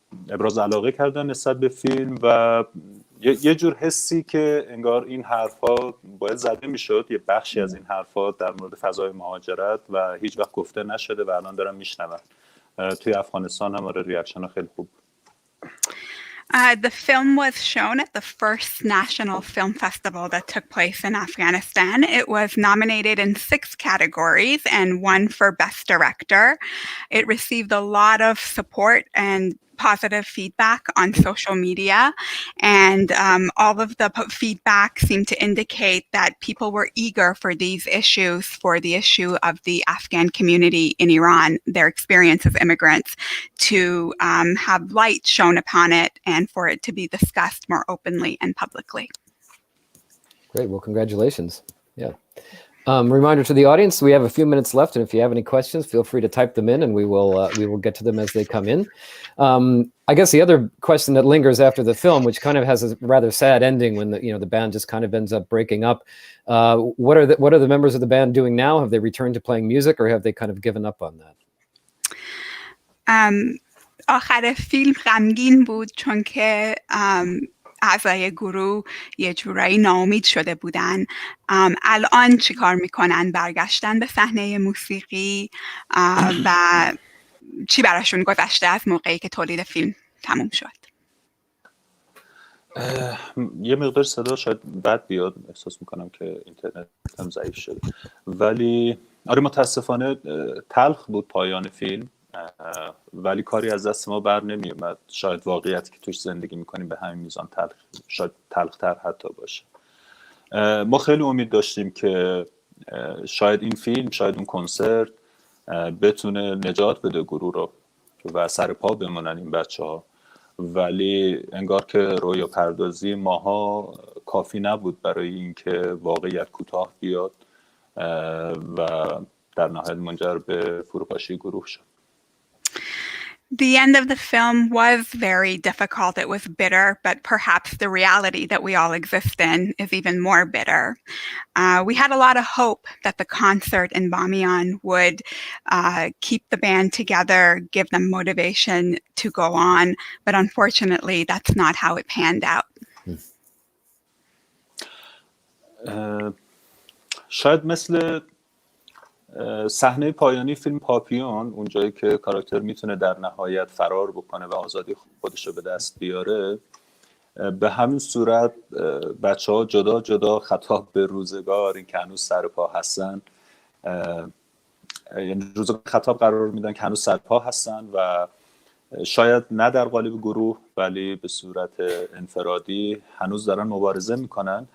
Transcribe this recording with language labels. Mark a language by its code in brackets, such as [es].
[fa] ابراز علاقه کردن نسبت به فیلم و یه جور حسی که انگار این حرفا باید زده میشد، یه بخشی از این حرفا در مورد فضای مهاجرت و هیچ وقت گفته نشده و الان دارن میشنون. توی افغانستان هم آره ریاکشن خیلی خوب. [en] The film was shown at the first National Film Festival that took place in Afghanistan. It was nominated in 6 categories and won for Best Director. It received a lot of support and positive feedback on social media, and all of the feedback seemed to indicate that people were eager for these issues, for the issue of the Afghan community in Iran, their experience as immigrants, to have light shown upon it and for it to be discussed more openly and publicly. Great. Well, congratulations. Yeah. Reminder to the audience, we have a few minutes left, and if you have any questions, feel free to type them in, and we will get to them as they come in. I guess the other question that lingers after the film, which kind of has a rather sad ending when the band just kind of ends up breaking up. What are the members of the band doing now? Have they returned to playing music, or have they kind of given up on that? [fa] آخر فیلم غمگین بود چون که اعضای گروه یه جورایی ناامید شده بودن. الان چی کار میکنن؟ برگشتن به صحنه موسیقی و چی براشون گذشته از موقعی که تولید فیلم تموم شد؟ یه مقدار صدا شاید بد بیاد، احساس میکنم که اینترنت هم ضعیف شده، ولی آره متاسفانه تلخ بود پایان فیلم، ولی کاری از دست ما بر نمی اومد. شاید واقعیتی که توش زندگی میکنیم به همین میزان تلخ، شاید تلختر حتی باشه. ما خیلی امید داشتیم که شاید این فیلم، شاید اون کنسرت بتونه نجات بده گروه رو و سر پا بمونن این بچه‌ها، ولی انگار که رویا پردازی ماها کافی نبود برای اینکه واقعیت کوتاه بیاد و در نهایت منجر به فروپاشی گروه شد. [en] The end of the film was very difficult. It was bitter, but perhaps the reality that we all exist in is even more bitter. We had a lot of hope that the concert in Bamiyan would keep the band together, give them motivation to go on, but unfortunately, that's not how it panned out. [fa] شاید مثل صحنه پایانی فیلم پاپیون، اونجایی که کاراکتر میتونه در نهایت فرار بکنه و آزادی خودش رو به دست بیاره، به همین صورت بچه‌ها جدا جدا خطاب به روزگار، این که هنوز سر پا هستن، یعنی روزگار خطاب قرار میدن که هنوز سر پا هستن و شاید نه در قالب گروه ولی به صورت انفرادی هنوز دارن مبارزه میکنن.